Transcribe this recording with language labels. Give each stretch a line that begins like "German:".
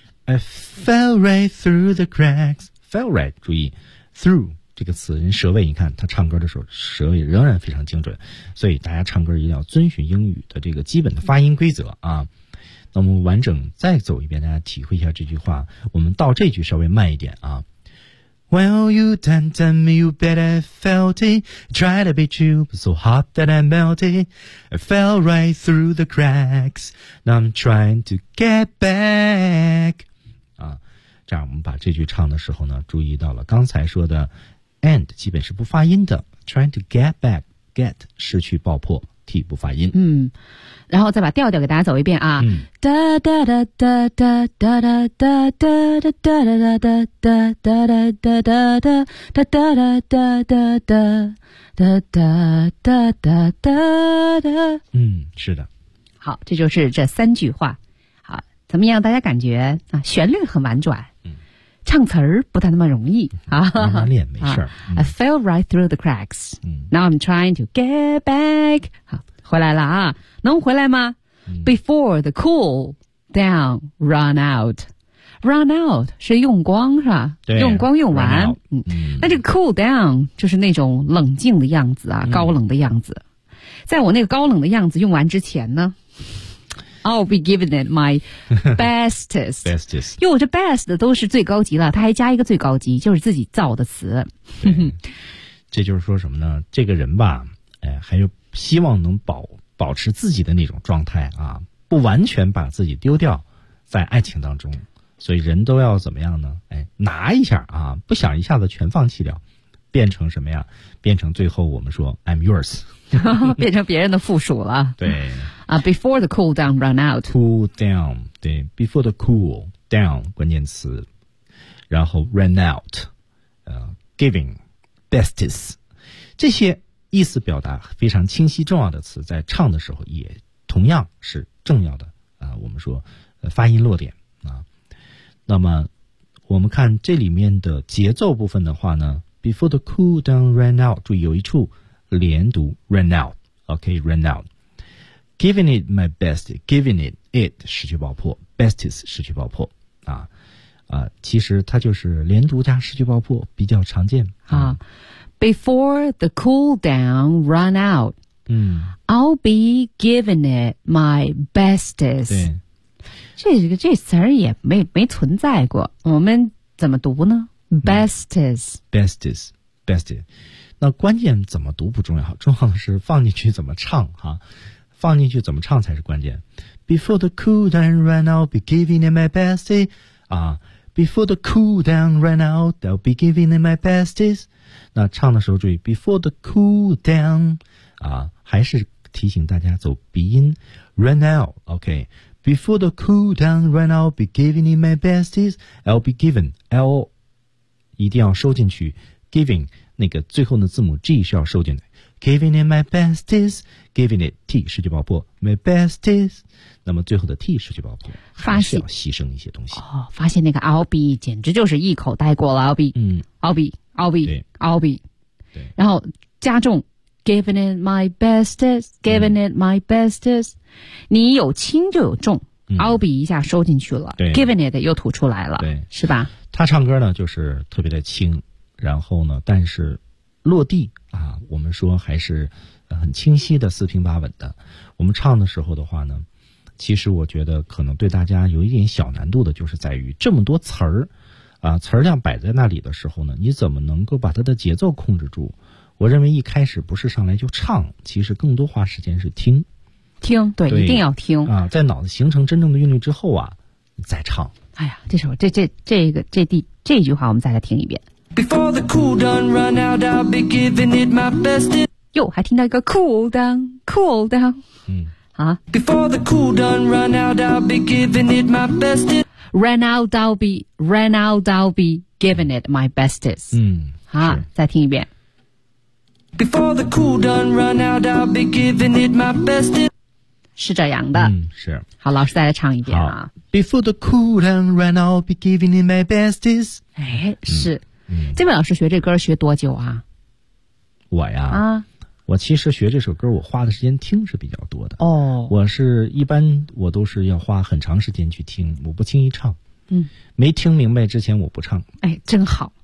English: I fell right through the cracks. Fell right,
Chinese: 注意 through这个词，人舌位，你看他唱歌的时候舌位仍然非常精准，所以大家唱歌一定要遵循英语的这个基本的发音规则啊。那我们完整再走一遍，大家体会一下这句话，我们到这句稍微慢一点啊。
English: Well you done done me, you bet I felt it, try to beat you but so hot that I melted, I fell right through the cracks, now I'm trying to get back 啊。
Chinese: 这样我们把这句唱的时候呢，注意到了刚才说的And 基本是不发音的 ，
English: trying to get back,
Chinese: get 失去爆破 ，t 不发音。嗯，然后再把调调给大家走一遍啊。哒哒哒哒哒哒哒哒哒哒哒哒哒哒哒哒哒哒哒哒哒哒哒哒哒哒哒哒哒哒哒哒。嗯，是的。好，这就是这三句话。好，怎么样？大家感觉啊，旋律很婉转。唱词儿不太那么容易啊，慢慢练没事儿、
English: 啊嗯。I fell right through the cracks.、嗯、 Now I'm trying to get back.
Chinese: 好，回来了啊，能回来吗、嗯、
English: ？Before the cool down run out, run out
Chinese: 是用光是吧？对，用光用完。嗯，那这个 cool down 就是那种冷静的样子啊、嗯，高冷的样子。在我那个高冷的样子用完之前呢？
English: I'll be giving it my bestest. bestest.
Chinese: 因为我这 best 都是最高级了，他还加一个最高级，就是自己造的词。这就是说什么呢？这个人吧，哎，还有希望能保持自己的那种状态啊，不完全把自己丢掉在爱情当中。所以人都要怎么样呢？哎，拿一下啊，不想一下子全放弃掉，变成什么呀？变成最后我们说
English: I'm yours，
Chinese: 变成别人的附属了。对。
English: 啊、before the cool down run out. Cool down, 对 before the cool down,
Chinese: 关键词。
English: 然后 run out, giving, bestest.
Chinese: 这些意思表达非常清晰重要的词在唱的时候也同样是重要的、我们说、发音落点。那么我们看这里面的节奏部分的话呢
English: before the cool down run out,
Chinese: 注意有一处连读
English: run out, okay, run out. Giving it my best, giving it it
Chinese: 失去爆破 ，bestest 失去爆破啊啊，其实它就是连读加失去爆破比较常见
English: 啊。Before the cool down run out, I'll be giving it my bestest。
Chinese: 对，这词儿也没存在过，我们怎么读呢 ？Bestest,
English: bestest, bestest。
Chinese: 那关键怎么读不重要，重要的是放进去怎么唱哈。放进去怎么唱才是关键。
English: Before the cool down run out, be giving it my best. Before the cool down run out, I'll be giving it my best.
Chinese: 那唱的时候注意 ，
English: before the cool down，
Chinese: 啊，还是提醒大家走鼻音 ，run out。
English: OK。 Before the cool down run out, be giving it my best. I'll be giving L，
Chinese: 一定要收进去 ，giving 那个最后的字母 G 是要收进的。
English: Giving it my bestest,
Chinese: giving it T 失去爆破 my bestest， 那么最后的 T 失去爆破，还是要牺牲一些东西。哦，发现那个
English: I'll be
Chinese: 简直就是一口带过了 I'll be，对，然后加重
English: giving it my bestest, giving it my bestest，
Chinese: 你有轻就有重、嗯、
English: I'll be
Chinese: 一下收进去了，对，
English: giving it
Chinese: 又吐出来了，对，是吧？他唱歌呢就是特别的轻，然后呢，但是。落地啊，我们说还是很清晰的，四平八稳的。我们唱的时候的话呢，其实我觉得可能对大家有一点小难度的，就是在于这么多词儿啊，词儿量摆在那里的时候呢，你怎么能够把它的节奏控制住？我认为一开始不是上来就唱，其实更多花时间是听，听 对, 对，一定要听啊，在脑子形成真正的韵律之后啊，再唱。哎呀，这首这句话，我们再来听一遍。
English: Before the cool down run out, I'll be giving it my best.
Chinese: 哟，还听到一个 cool down, cool down. 嗯，啊。
English: Before the cool down run out, I'll be giving it my best. Run out, I'll be giving it my best. 嗯，
Chinese: 啊，再听一遍。
English: Before the cool down run out, I'll be giving it my best.
Chinese: 是这样的。嗯，是。好，老师再来唱一遍啊。
English: Before the cool down run out, I'll be giving it my best.
Chinese: 哎，是。嗯，这位老师学这歌学多久啊？我呀，啊，我其实学这首歌我花的时间听是比较多的。哦，我是一般我都是要花很长时间去听，我不轻易唱。嗯，没听明白之前我不唱。哎，真好，